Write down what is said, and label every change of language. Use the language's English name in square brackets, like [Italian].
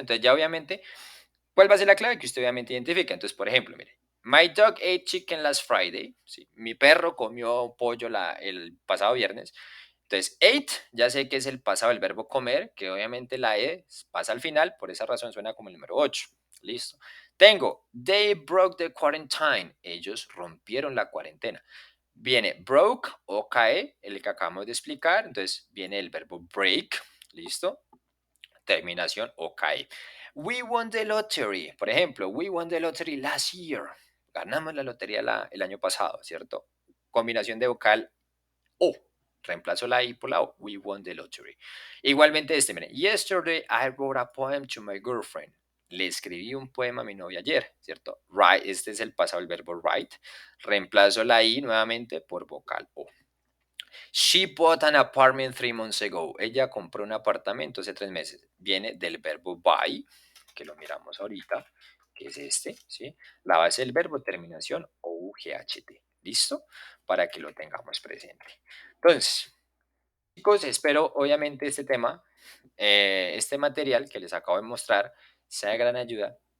[Spanish] Entonces, ya obviamente, ¿cuál va a ser la clave? Que usted obviamente identifica. Entonces, por ejemplo, mire, [English] my dog ate chicken last Friday. ¿Sí? [Spanish] Mi perro comió pollo el pasado viernes. Entonces, ate, ya sé que es el pasado del verbo comer, que obviamente la E pasa al final, por esa razón suena como el número 8. Listo. [English] Tengo, they broke the quarantine. [Spanish] Ellos rompieron la cuarentena. Viene broke o cae, el que acabamos de explicar. Entonces, viene el verbo break. Listo. Terminación o cae. [English] We won the lottery. [Spanish] Por ejemplo, [English] we won the lottery last year. [Spanish] Ganamos la lotería el año pasado, ¿cierto? Combinación de vocal o. Reemplazo la I por la O. [English] We won the lottery. [Spanish] Igualmente miren. [English] Yesterday I wrote a poem to my girlfriend. [Spanish] Le escribí un poema a mi novia ayer, ¿cierto? Write, este es el pasado del verbo write. Reemplazo la I nuevamente por vocal O. [English] She bought an apartment 3 months ago. [Spanish] Ella compró un apartamento hace 3 meses. Viene del verbo buy, que lo miramos ahorita, que es este, ¿sí? La base del verbo, terminación OUGHT. ¿Listo? Para que lo tengamos presente. Entonces, chicos, espero obviamente este tema, este material que les acabo de mostrar, sea de gran ayuda.